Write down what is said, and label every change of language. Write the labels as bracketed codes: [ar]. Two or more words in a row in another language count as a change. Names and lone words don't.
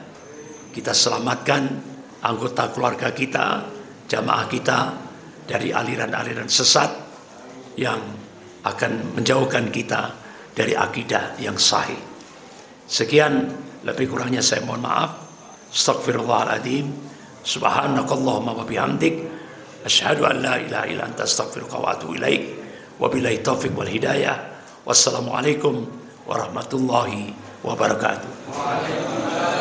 [ms] Kita selamatkan anggota keluarga kita, jamaah kita dari aliran-aliran sesat yang akan menjauhkan kita dari akidah yang sahih. Sekian, lebih kurangnya saya mohon maaf. Astaghfirullahaladzim. [ar] سبحانك اللهم وبحمدك أشهد أن لا إله إلا أنت أستغفرك وأتوب إليك. وبالله التوفيق والهداية. والسلام عليكم ورحمة الله وبركاته.